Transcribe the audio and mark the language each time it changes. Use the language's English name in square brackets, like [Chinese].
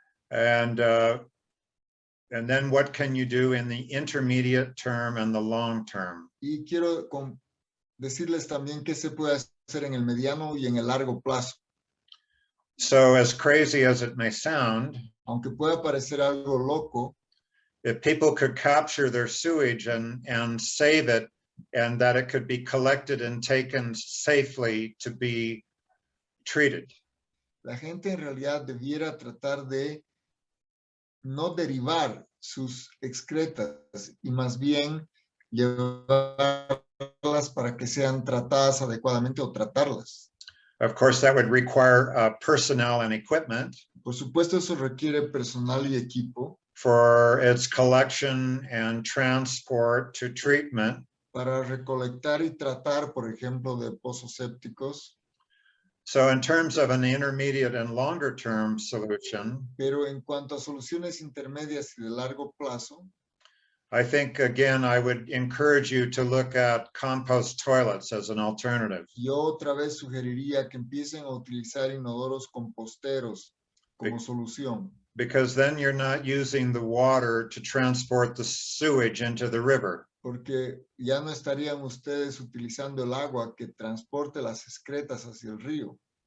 [English] And then what can you do in the intermediate term and the long term? [Spanish] y quiero decirles también qué se puede hacer en el mediano y en el largo plazo. [English] So as crazy as it may sound, [Spanish] Aunque pueda parecer algo loco, [English] if people could capture their sewage and save it, and that it could be collected and taken safely to be treated. [Spanish] la gente en realidad debiera tratar de no derivar sus excretas y más bien llevarlas para que sean tratadas adecuadamente o tratarlas. [English] Of course, that would require personnel and equipment [Spanish] Por supuesto, eso requiere personal y equipo [English] for its collection and transport to treatment. [Spanish] para recolectar y tratar, por ejemplo, de pozos sépticos. [English] So in terms of an intermediate and longer term solution, [Spanish] Pero en cuanto a soluciones intermedias y de largo plazo, [English] I think, again, I would encourage you to look at compost toilets as an alternative. [Spanish] yo otra vez sugeriría que empiecen a utilizar inodoros composteros como solución, [English] Because then you're not using the water to transport the sewage into the river. [Spanish] porque ya no estarían ustedes utilizando el agua que transporte las excretas hacia el río.